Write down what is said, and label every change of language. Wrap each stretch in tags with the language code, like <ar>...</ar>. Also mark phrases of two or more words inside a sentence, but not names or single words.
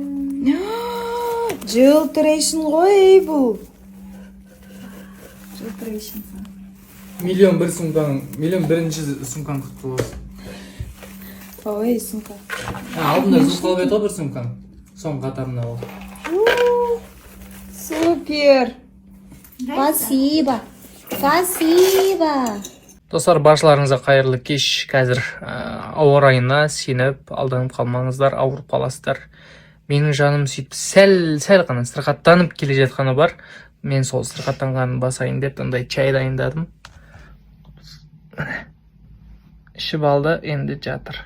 <kk>Жылтырейшін ғой бұл. Жылтырейшін. Миллион бірінші сумкаң құтты болсын. Ой, сумка. Алдында жұлқалып еді ғой бір сумкаң. Соң қатарына ол.</kk> <ru>Супер. Спасибо. Спасибо.</ru> <kk>Достар, баршаларыңызға қайырлы кеш. Қазір ауа райына сеніп, алданып қалмаңыздар, ауырып қаласыздар. Менің жаным сөйтіп сәл ғана сырқаттанып келе жатқаны бар. Мен сол сырқаттанғанын басайын деп андай чай дайындадым. Ішіп алды, енді жатыр.</kk>